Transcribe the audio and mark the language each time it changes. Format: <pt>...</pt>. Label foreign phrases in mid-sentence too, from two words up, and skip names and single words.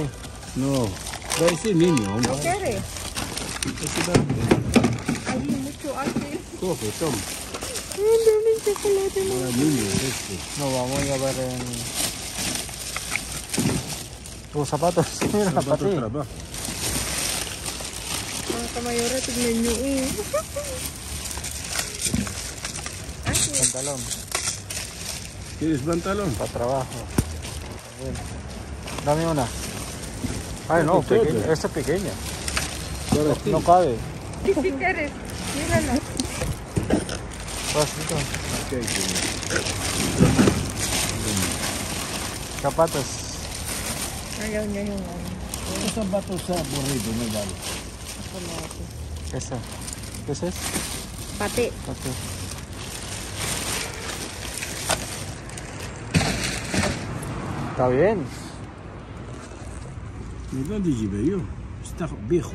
<es>No. Parece niño, ¿no? ¿Quiere? Es grande. Hay mucho Ángel. Coge, toma. Ay, dame chocolate. Para niño, este. No, vamos a llevar en... Tus zapatos. Mira, Zapato pati. trabajo.</es> <tl>Mga kamayora, tignan nyo eh.</tl> <es>Pantalón. ¿Quieres pantalón? Para trabajo. Bueno. Dame una. Ay, no, Todo. pequeña. Esta es pequeña. Para ti. No cabe. ¿Y si quieres? Mírala. Pasito. Ok, señor. Zapatos.</es> <tl>Ayaw niya yung ano.</tl> <es>Los zapatos aburridos, no vale. Chocolate. Esa. ¿Qué es eso? Pati. Okay. Está bien. ¿De dónde llevé yo? Está viejo.</es>